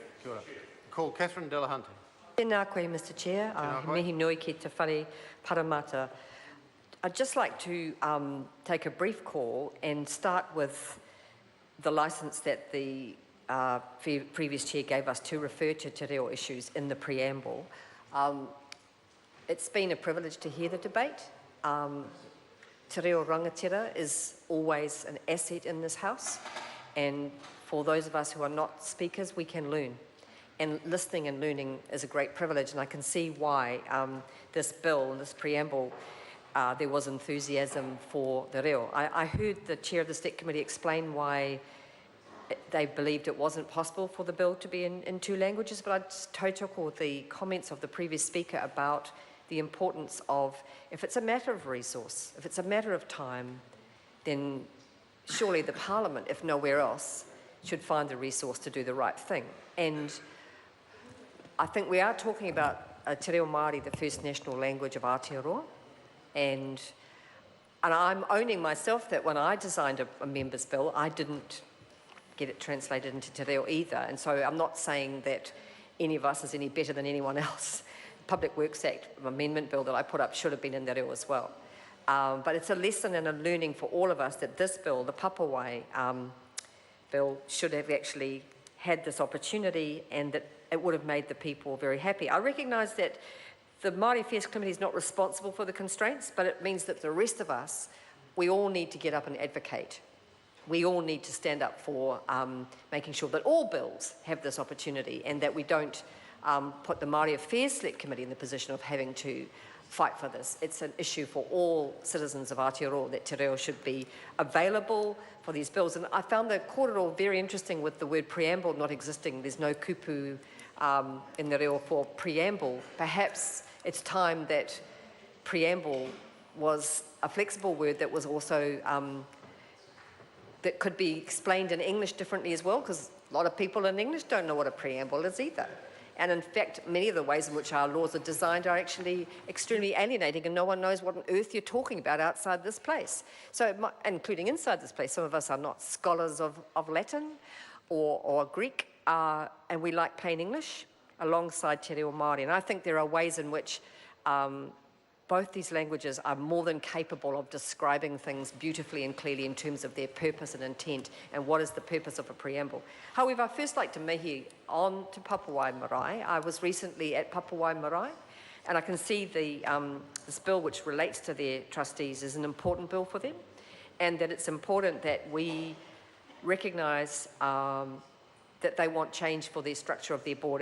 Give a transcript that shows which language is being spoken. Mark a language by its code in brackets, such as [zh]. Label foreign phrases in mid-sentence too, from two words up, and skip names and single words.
[mi] Kia ora. [en] Call Catherine Delahunty. [mi] Tēnā koe, [en] Mr Chair. [mi] Mihi nui ki te whare paramata. [en] I'd just like to take a brief call and start with the licence that the previous chair gave us to refer to [mi] te reo [en] issues in the preamble. It's been a privilege to hear the debate. [mi] Te reo rangatira [en] is always an asset in this House, and for those of us who are not speakers, we can learn. And listening and learning is a great privilege, and I can see why this bill, this preamble, there was enthusiasm for the reo. I heard the chair of the Select Committee explain why they believed it wasn't possible for the bill to be in two languages, but I just tautoko the comments of the previous speaker about the importance of, if it's a matter of resource, if it's a matter of time, then surely the Parliament, if nowhere else, should find the resource to do the right thing. And I think we are talking about [mi] te reo Māori, [en] the first national language of Aotearoa, and I'm owning myself that when I designed a member's bill, I didn't get it translated into [mi] te reo [en] either, and so I'm not saying that any of us is any better than anyone else. Public Works Act amendment bill that I put up should have been in [mi] te reo [en] as well. But it's a lesson and a learning for all of us that this bill, the Papawai bill, should have actually had this opportunity, and that it would have made the people very happy. I recognise that the Māori Affairs Committee is not responsible for the constraints, but it means that the rest of us, we all need to get up and advocate. We all need to stand up for making sure that all bills have this opportunity, and that we don't put the Māori Affairs Select Committee in the position of having to fight for this. It's an issue for all citizens of Aotearoa that [mi] te reo [en] should be available for these bills. And I found the kōrero very interesting with the word preamble not existing. There's no kupu in the reo for preamble. Perhaps it's time that preamble was a flexible word that was also that could be explained in English differently as well, because a lot of people in English don't know what a preamble is either. And in fact, many of the ways in which our laws are designed are actually extremely alienating, and no one knows what on earth you're talking about outside this place. So, including inside this place, some of us are not scholars of Latin or Greek, and we like plain English alongside [mi] te reo Māori. [en] And I think there are ways in which both these languages are more than capable of describing things beautifully and clearly in terms of their purpose and intent, and what is the purpose of a preamble. However, I'd first like to mihi on to Papawai Marae. I was recently at Papawai Marae, and I can see this bill which relates to their trustees is an important bill for them, and that it's important that we recognise that they want change for the structure of their board.